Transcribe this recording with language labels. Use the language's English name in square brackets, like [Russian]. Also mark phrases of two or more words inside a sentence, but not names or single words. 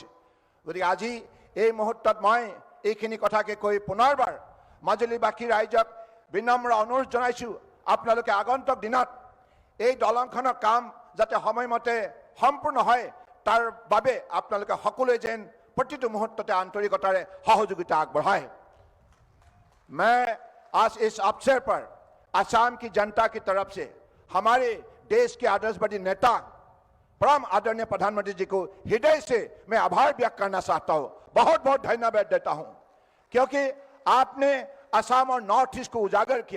[Assamese] গতিকে আজি এই মুহূৰ্তত মই এইখিনি কথাকে কৈ পুনৰবাৰ মাজুলীবাসী ৰাইজক বিনম্ৰ অনুৰোধ জনাইছোঁ, আপোনালোকে আগন্তুক দিনত এই দলংখনৰ কাম যাতে সময়মতে সম্পূৰ্ণ হয়, তাৰ বাবে আপোনালোকে সকলোৱে যেন প্ৰতিটো মুহূৰ্ততে আন্তৰিকতাৰে সহযোগিতা আগবঢ়ায়। [Hindi] मैं आज इस अवसर पर असम की जनता की तरफ से हमारे देश के आदर्शवादी नेता परम आदरणीय प्रधानमंत्री जी को हृदय से मैं आभार व्यक्त करना चाहता हूं, बहुत बहुत धन्यवाद देता हूं, क्योंकि आपने असम और नॉर्थ ईस्ट को उजागर किया।